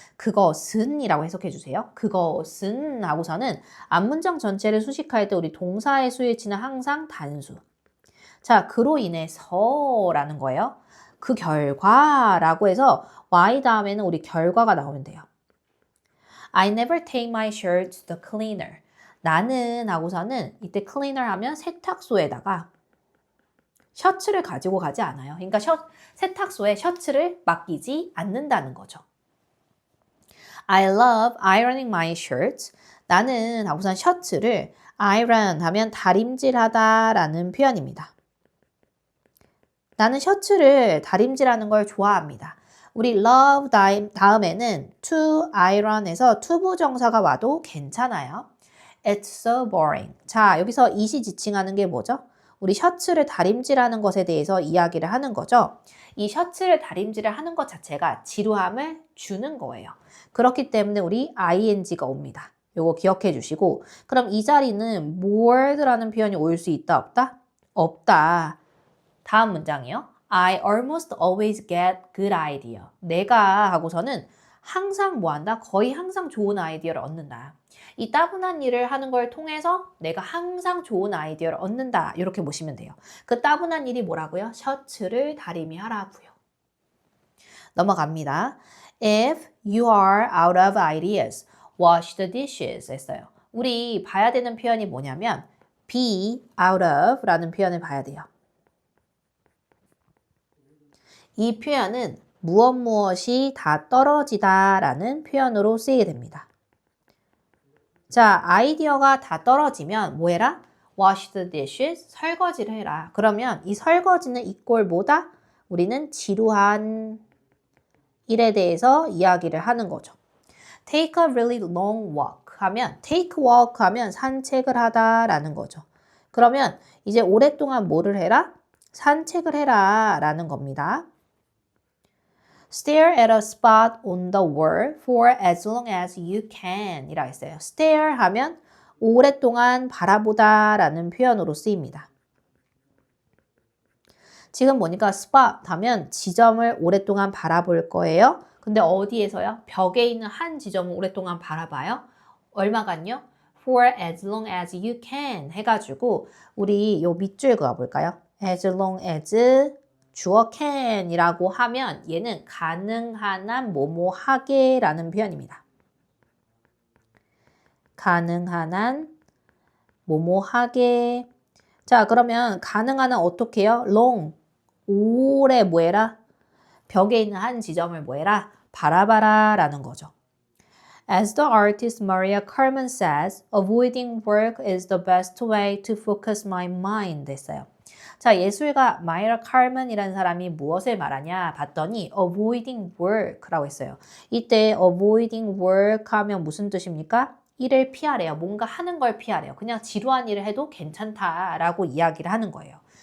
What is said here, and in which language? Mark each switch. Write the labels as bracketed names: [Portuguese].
[Korean] 그것은 이라고 해석해 주세요. 그것은 하고서는 앞문장 전체를 수식할 때 우리 동사의 수일치는 항상 단수. 자, 그로 인해서라는 거예요. 그 결과라고 해서 Y 다음에는 우리 결과가 나오면 돼요. [English] I never take my shirt to the cleaner. [Korean] 나는 하고서는 이때 cleaner 하면 세탁소에다가 셔츠를 가지고 가지 않아요. 그러니까 세탁소에 셔츠를 맡기지 않는다는 거죠. [English] I love ironing my shirts. [Korean] 나는 하고선 셔츠를 iron 하면 다림질하다라는 표현입니다. 나는 셔츠를 다림질하는 걸 좋아합니다. 우리 love 다음에는 to iron에서 투부정사가 와도 괜찮아요. [English] It's so boring. [Korean] 자, 여기서 it이 지칭하는 게 뭐죠? 우리 셔츠를 다림질하는 것에 대해서 이야기를 하는 거죠. 이 셔츠를 다림질을 하는 것 자체가 지루함을 주는 거예요. 그렇기 때문에 우리 ing가 옵니다. 요거 기억해 주시고 그럼 이 자리는 bored라는 표현이 올 수 있다 없다? 없다. 다음 문장이요. [English] I almost always get good idea. [Korean] 내가 하고서는 항상 뭐한다? 거의 항상 좋은 아이디어를 얻는다. 이 따분한 일을 하는 걸 통해서 내가 항상 좋은 아이디어를 얻는다. 이렇게 보시면 돼요. 그 따분한 일이 뭐라고요? 셔츠를 다리미 하라고요. 넘어갑니다. [English] If you are out of ideas, wash the dishes [Korean] 했어요. 우리 봐야 되는 표현이 뭐냐면 be out of 라는 표현을 봐야 돼요. 이 표현은 무엇이 다 떨어지다 라는 표현으로 쓰이게 됩니다. 자, 아이디어가 다 떨어지면 뭐 해라? [English] Wash the dishes, [Korean] 설거지를 해라. 그러면 이 설거지는 이꼴 뭐다? 우리는 지루한 일에 대해서 이야기를 하는 거죠. [English] Take a really long walk [Korean] 하면 [English] take walk [Korean] 하면 산책을 하다라는 거죠. 그러면 이제 오랫동안 뭐를 해라? 산책을 해라 라는 겁니다. [English] Stare at a spot on the wall for as long as you can [Korean] 이라 했어요. Stare 하면 오랫동안 바라보다 라는 표현으로 쓰입니다. 지금 보니까 spot 하면 지점을 오랫동안 바라볼 거예요. 근데 어디에서요? 벽에 있는 한 지점을 오랫동안 바라봐요. 얼마간요? [English] For as long as you can [Korean] 해가지고 우리 요 밑줄 그어볼까요? As long as 주어 can 이라고 하면 얘는 가능한 한 뭐뭐 하게 라는 표현입니다. 가능한 한 뭐뭐 하게. 자, 그러면 가능한 한 어떻게 해요? long 오래 뭐해라? 벽에 있는 한 지점을 뭐해라? 바라봐라 라는 거죠. [English] As the artist Maria Carmen says, avoiding work is the best way to focus my mind [Korean] 했어요. 자, 예술가 마이라 칼먼이라는 사람이 무엇을 말하냐 봤더니 avoiding work라고 했어요. 이때 avoiding work 하면 무슨 뜻입니까? 일을 피하래요. 뭔가 하는 걸 피하래요. 그냥 지루한 일을 해도 괜찮다라고 이야기를 하는 거예요.